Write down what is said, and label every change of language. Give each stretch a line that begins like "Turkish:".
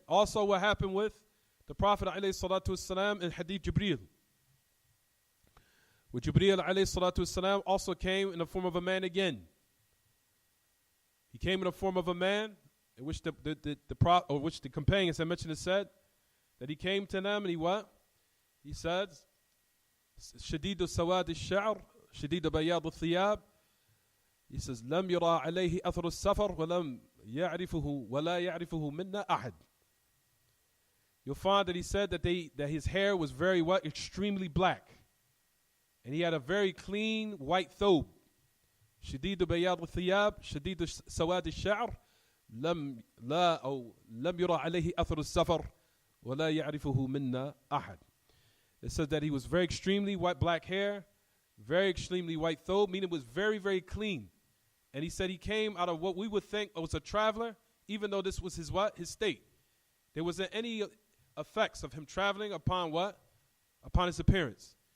English: Also what happened with the Prophet ﷺ in Hadith Jibreel. With Jibreel ﷺ also came in the form of a man again. He came in the form of a man, in which which the companions I mentioned said that he came to them and he what? He said,
Arabic: شديد سواد الشعر شديد بياض الثياب.
English: He says,
Arabic: لم يرى عليه أثر السفر ولم يعرفه ولا يعرفه منا أحد.
English: You'll find that he said that his hair was very what? Extremely black. And he had a very clean white thobe.
Arabic: شديد بياض الثياب شديد سواد الشعر لم يرى عليه أثر السفر ولا يعرفه منا أحد.
English: It says that he was very extremely white black hair, very extremely white thobe, meaning it was very, very clean. And he said he came out of what we would think was a traveler, even though this was his what? His state. There wasn't any effects of him traveling upon what? Upon his appearance.